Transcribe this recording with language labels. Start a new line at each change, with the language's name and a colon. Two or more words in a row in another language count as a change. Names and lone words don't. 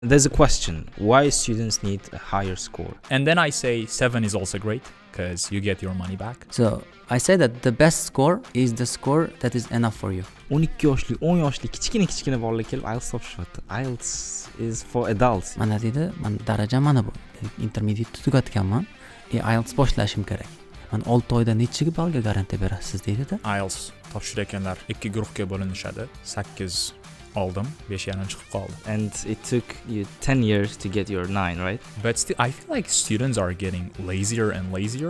English: There's a question, why students need a higher score? And then I say 7 is also great because you get your money back. So I say that the best score is the score that is enough for you.
Uzbek: 12 yoshli, 10 yoshli kichkina bolalar kelib IELTS topishyapti.
English: IELTS is for adults.
Uzbek: Mana deydi, men darajam mana bu. Intermediate tugatganman. IELTS boshlashim kerak. Men 6 oyda necha ballga garantiya berasiz deydi-da. IELTS topshirayotganlar 2 guruhga bo'linishadi. 8 oldim, 5 yana chiqib qoldi.
English: And it took you 10 years to get your 9, right? But still, I feel like students are getting lazier and lazier.